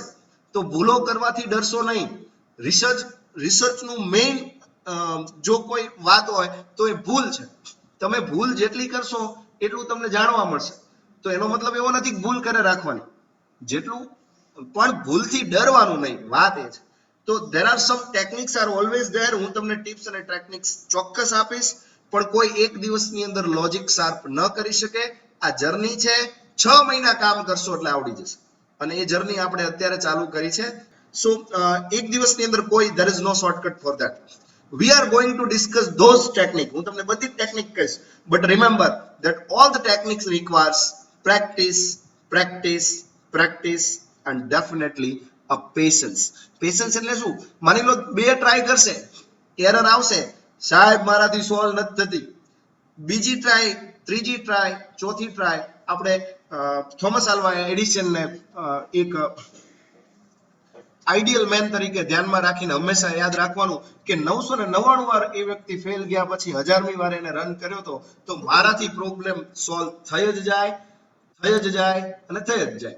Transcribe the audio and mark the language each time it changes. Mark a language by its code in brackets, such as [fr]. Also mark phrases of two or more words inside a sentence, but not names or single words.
[gu] તો ભૂલો કરવાથી ડરશો નહીં. રિસર્ચનું મેઇન જો કોઈ વાત હોય તો એ ભૂલ છે. તમે ભૂલ જેટલી કરશો એટલું તમને જાણવા મળશે. તો એનો મતલબ એવો નથી કે ભૂલ કરે રાખવાની, જેટલું પણ ભૂલથી ડરવાનું નહીં. વાત એ છે. [en] તો there are some techniques are always there. [gu] હું તમને ટિપ્સ અને ટેકનિક્સ ચોક્કસ આપીશ પણ કોઈ એક દિવસની અંદર [en] logic sharp [gu] ન કરી શકે. આ જર્ની છે, 6 મહિના કામ કરશો એટલે આવડી જશે. અને એ જર્ની આપણે અત્યારે ચાલુ કરી છે. સો એક દિવસની અંદર કોઈ [en] there is no shortcut for that. We are going to discuss those technique. [gu] હું તમને બધી ટેકનિક કહીશ, [en] but remember that all the techniques requires practice, practice, practice and definitely a patience. [gu] Patience એટલે શું? માની લો 2 ટ્રાય કરશે, એરર આવશે, સાહેબ મારાથી સોલ્વ નથી થતી. બીજી ટ્રાય, ત્રીજી ટ્રાય, ચોથી ટ્રાય. આપણે થોમસ આલ્વા એડિસનને એક [en] ideal man [gu] તરીકે ધ્યાનમાં રાખીને હંમેશા યાદ રાખવાનું કે 999 વાર એ વ્યક્તિ ફેલ ગયા પછી 1000મી વાર એને રન કર્યો તો મારાથી [en] problem solve [gu] થઈ જ જાય અને થઈ જ જાય.